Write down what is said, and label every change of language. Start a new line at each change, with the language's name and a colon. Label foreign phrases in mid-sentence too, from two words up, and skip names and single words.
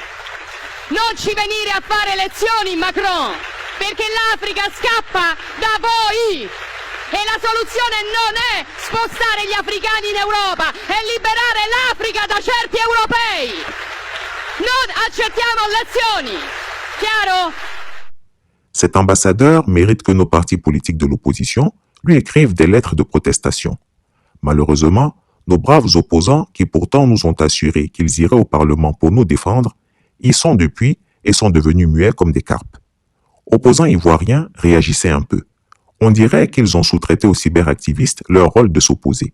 Italian: Non ci venire a fare lezioni, Macron, perché l'Africa scappa da voi e la soluzione non è spostare gli africani in Europa, è liberare l'Africa da certi europei. Non accettiamo lezioni. Chiaro?
French: Cet ambassadeur mérite que nos partis politiques de l'opposition lui écrivent des lettres de protestation. Malheureusement, nos braves opposants, qui pourtant nous ont assuré qu'ils iraient au Parlement pour nous défendre, y sont depuis et sont devenus muets comme des carpes. Opposants ivoiriens, réagissaient un peu. On dirait qu'ils ont sous-traité aux cyberactivistes leur rôle de s'opposer.